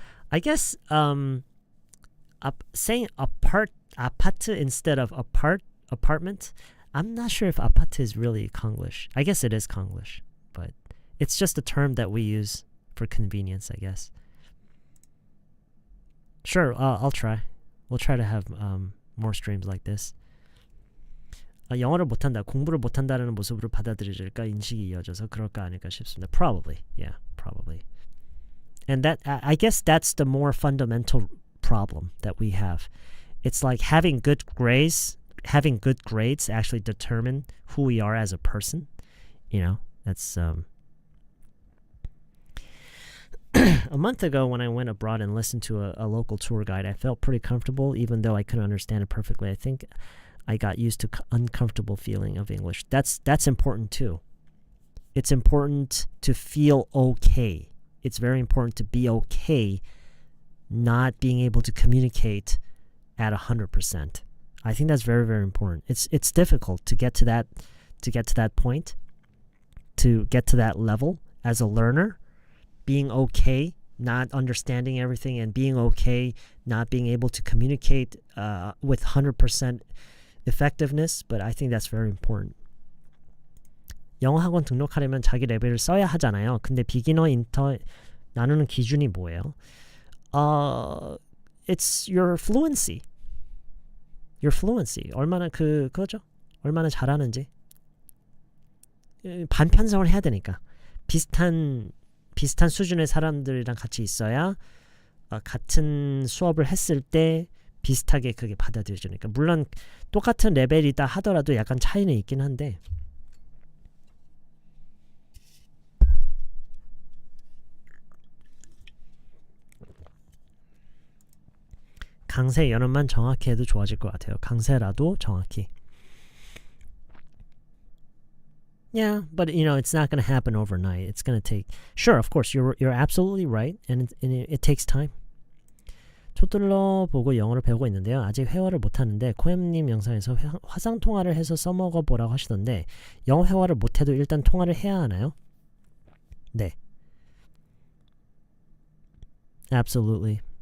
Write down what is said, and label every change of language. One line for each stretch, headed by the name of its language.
English: I guess saying 아파트 instead of apartment. I'm not sure if 아파트 is really Konglish. I guess it is Konglish, but it's just a term that we use for convenience, I guess. Sure, I'll try. We'll try to have more streams like this.
Korean: 영어를 못한다, 공부를 못한다는 모습으로 받아들여질까 인식이 이어져서 그럴까 아닐까 싶습니다.
English: Probably, yeah, probably. And that I guess that's the more fundamental problem that we have. It's like having good grades actually determine who we are as a person. You know, that's a month ago when I went abroad and listened to a local tour guide, I felt pretty comfortable, even though I couldn't understand it perfectly. I think I got used to uncomfortable feeling of English. That's important too. It's important to feel okay. It's very important to be okay not being able to communicate at 100%. I think that's very, very important. It's difficult to get to that point, to get to that level as a learner, being okay not understanding everything and being okay not being able to communicate with 100% effectiveness, but I think that's very important.
Korean: 영어학원 등록하려면 자기 레벨을 써야 하잖아요. 근데 비기너 인터 나누는 기준이 뭐예요?
English: It's your fluency. Your fluency.
Korean: 얼마나 그거죠? 얼마나 잘하는지. 반편성을 해야 되니까. 비슷한 수준의 사람들이랑 같이 있어야 같은 수업을 했을 때 비슷하게 그게 받아들여지니까. 물론 똑같은 레벨이다 하더라도 약간 차이는 있긴 한데 강세 연음만 정확히 해도 좋아질 것 같아요. 강세라도 정확히.
English: Yeah, but it's not going to happen overnight. It's going to take. Sure, of course, you're absolutely right, and it takes time.
Korean: 초들러 보고 영어를 배우고 있는데요. 아직 회화를 못하는데 코엠님 영상에서 화상 통화를 해서 써먹어 보라고 하시던데 영어 회화를 못해도 일단 통화를 해야 하나요? 네.
English: Absolutely.